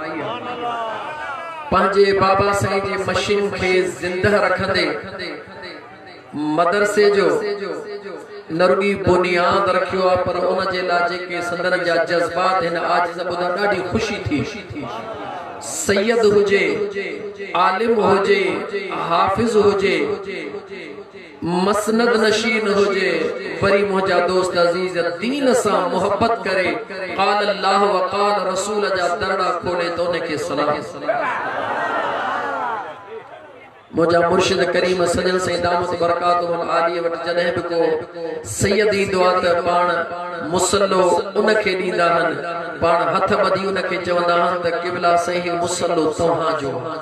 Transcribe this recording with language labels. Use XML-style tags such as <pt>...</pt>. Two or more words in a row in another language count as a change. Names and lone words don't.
<sd>पंहिंजे बाबा साईं जे मशीन खे ज़िंदह रखंदे मदरसे जो न रुॻी बुनियाद रखियो आहे पर उन जे लाइ जेके संदन जा जज़्बात हिन आज ॿुधा ॾाढी ख़ुशी थी सैयद हुजे आलिम हुजे हाफिज हुजे मसनद नशीन हुजे वरी मुंहिंजा दोस्त अजीज दीन सां मोहब्बत करे</sd> <ar>قال الله وقال رسول</ar> <sd>जा दरड़ा खोले तो उनखे सलाम मुंहिंजा मुर्शिद करीम सजन साईं</sd> <ar>دامت بركاته العالي</ar> <sd>वटि जॾहिं बि को सैयद ईंदो आहे त पाण मुसल्लो उनखे ॾींदा आहिनि पाण हथ ॿधी उनखे चवंदा आहिनि त क़िबला साईं मुसल्लो तव्हां जो</sd>